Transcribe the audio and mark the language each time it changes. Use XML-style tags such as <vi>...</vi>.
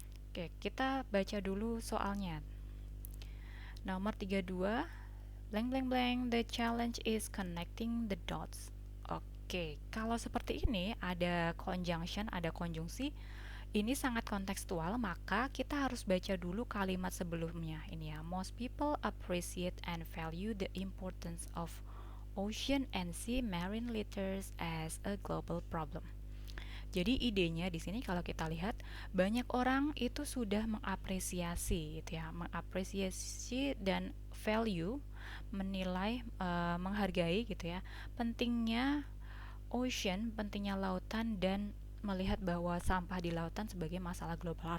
<id>Oke, kita baca dulu soalnya. Nomor</id> <en>32, blank blank blank, the challenge is connecting the dots.</en> <id>Oke, kalau seperti ini ada conjunction, ada konjungsi, ini sangat kontekstual, maka kita harus baca dulu kalimat sebelumnya. Ini ya,</id> <en>most people appreciate and value the importance of ocean and sea marine litters as a global problem.</en> <id>Jadi idenya di sini kalau kita lihat banyak orang itu sudah mengapresiasi gitu ya, mengapresiasi dan value, menilai, menghargai gitu ya, pentingnya ocean, pentingnya lautan dan melihat bahwa sampah di lautan sebagai masalah global.</id>